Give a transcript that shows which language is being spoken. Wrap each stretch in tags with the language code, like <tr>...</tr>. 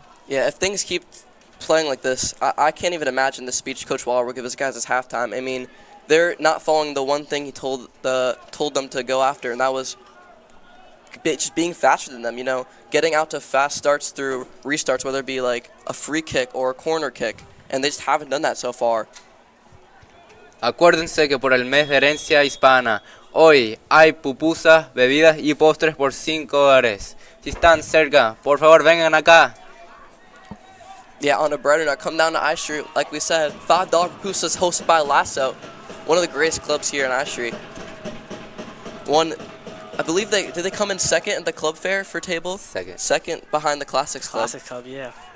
<en>Yeah, if things keep playing like this, I can't even imagine the speech Coach Waller will give his guys as halftime. I mean, they're not following the one thing he told them to go after, and that was just being faster than them, you know, getting out to fast starts through restarts, whether it be like a free kick or a corner kick, and they just haven't done that so far.</en> <es>Acuérdense que por el mes de herencia hispana, Hoy hay pupusas, bebidas y postres por $5. Si están cerca, por favor vengan acá.</es> <en>Yeah, on a brighter note, come down to I Street. Like we said, $5 pupusas hosted by Lasso, one of the greatest clubs here in I Street. I believe did they come in second at the club fair for tables? Second. Second behind the Classics Club. Classic Club, yeah.</en>